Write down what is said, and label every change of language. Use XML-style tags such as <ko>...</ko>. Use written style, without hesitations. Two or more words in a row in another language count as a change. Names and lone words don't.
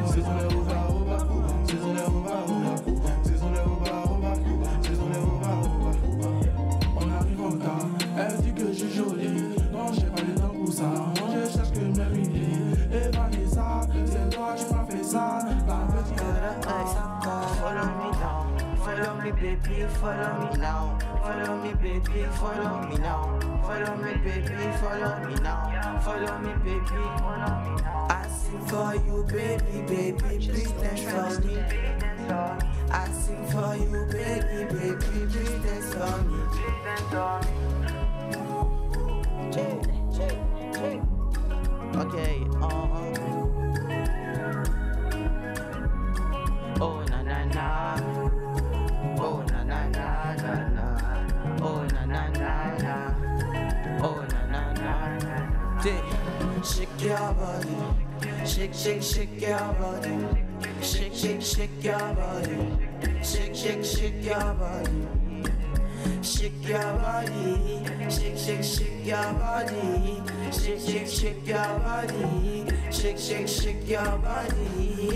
<fr>C'est sur les rouba, c'est sur les rouba, c'est sur les rouba, c'est sur les rouba. On arrive en retard, elle dit que je suis jolie. Non, j'ai pas le temps pour ça, moi je cherche que mes idées. Et Vanessa, c'est toi, tu m'as fait ça. La petite</fr> <en>follow me now, follow me baby, follow me now. Follow me baby, follow me now. Follow me baby, follow me now. Follow me baby, I sing for you baby, baby, please dance for me. I sing for you baby, baby, please dance for me. Okay, Oh na na na, oh na na na na na, oh na na na na, oh na na na na. Shake your body, shake shake shake your body, shake shake shake your body, shake shake shake your body. Shake your body, shake, shake, shake your body, shake, shake, shake your body, shake, shake, shake your body.</en>